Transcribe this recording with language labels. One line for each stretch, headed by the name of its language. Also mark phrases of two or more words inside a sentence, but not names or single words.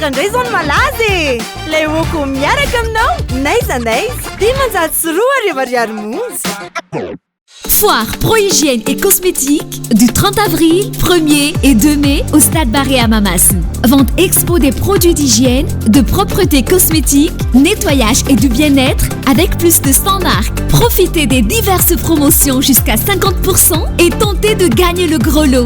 Malagasy: andray zany malaza lay woko miaraka aminao naiza dimanjato sy roa arivo ariary monja.
French: Foire Pro-Hygiène et Cosmétique du 30 avril, 1er et 2 mai au Stade Barré à Mamassen. Vente expo des produits d'hygiène, de propreté cosmétique, nettoyage et du bien-être avec plus de 100 marques. Profitez des diverses promotions jusqu'à 50% et tentez de gagner le gros lot.